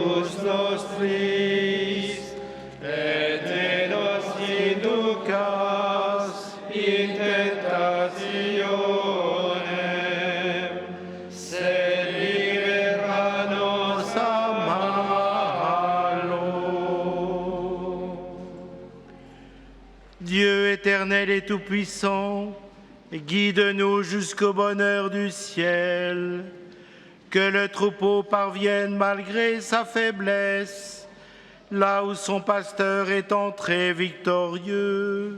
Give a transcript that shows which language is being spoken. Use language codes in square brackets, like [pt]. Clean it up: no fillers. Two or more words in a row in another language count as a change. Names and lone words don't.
[la] nostris, et nos inducas in tentationem, sed libera nos a malo. [fr] Dieu éternel et tout-puissant, guide-nous jusqu'au bonheur du ciel. Que le troupeau parvienne malgré sa faiblesse, là où son pasteur est entré victorieux.